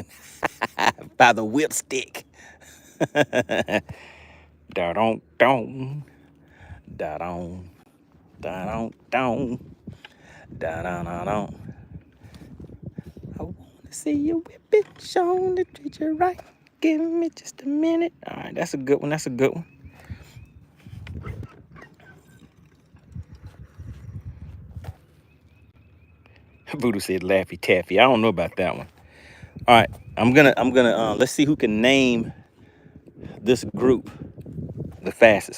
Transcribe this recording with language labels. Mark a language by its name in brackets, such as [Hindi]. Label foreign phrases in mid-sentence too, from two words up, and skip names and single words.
[English] By the whipstick. Da-dong, dong. Da-dong. Da-dong, dong. Da-dong-dong. I want to see you whip it, show the treat you right. Give me just a minute. All right, that's a good one. That's a good one. Voodoo said Laffy Taffy. I don't know about that one. All right, I'm gonna let's see who can name this group the fastest.